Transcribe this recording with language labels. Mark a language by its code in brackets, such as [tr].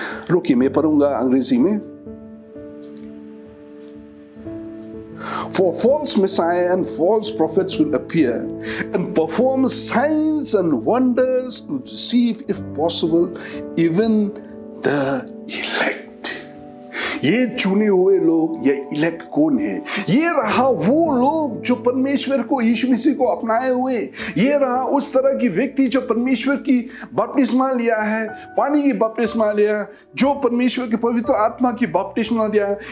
[hi] रुकिए, मैं पढ़ूंगा अंग्रेजी में। [en] For false messiah and false prophets will appear and perform signs and wonders to deceive, if possible, even the elect। [hi] ये चुने हुए लोग, ये इलेक्ट कौन है? ये रहा वो लोग जो परमेश्वर को, यीशु मसीह को अपनाए हुए। ये रहा उस तरह की व्यक्ति जो परमेश्वर की बपतिस्मा लिया है, पानी की बपतिस्मा लिया, जो परमेश्वर की पवित्र आत्मा की बपतिस्मा लिया है।